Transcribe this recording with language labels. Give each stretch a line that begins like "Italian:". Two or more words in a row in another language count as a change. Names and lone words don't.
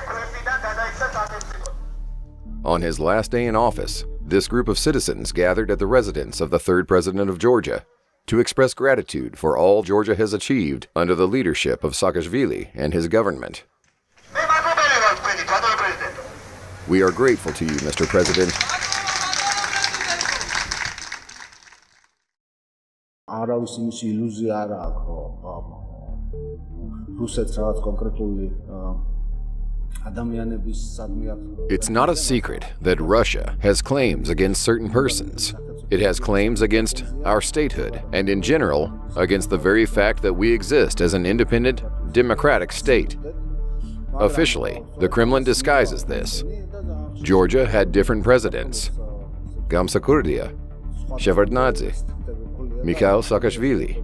English: On his last day in office, this group of citizens gathered at the residence of the third president of Georgia to express gratitude for all Georgia has achieved under the leadership of Saakashvili and his government. We are grateful to you, Mr. President.
Georgian: არავის იმის ილუზია არ აქვს, რომ რუსეთს რაღაც კონკრეტული ადამიანების სადმე აქვს.
English: It's not a secret that Russia has claims against certain persons. It has claims against our statehood and, in general, against the very fact that we exist as an independent, democratic state. Officially, the Kremlin disguises this. Georgia had different presidents: Gamsakhurdia, Shevardnadze, Mikhail Saakashvili.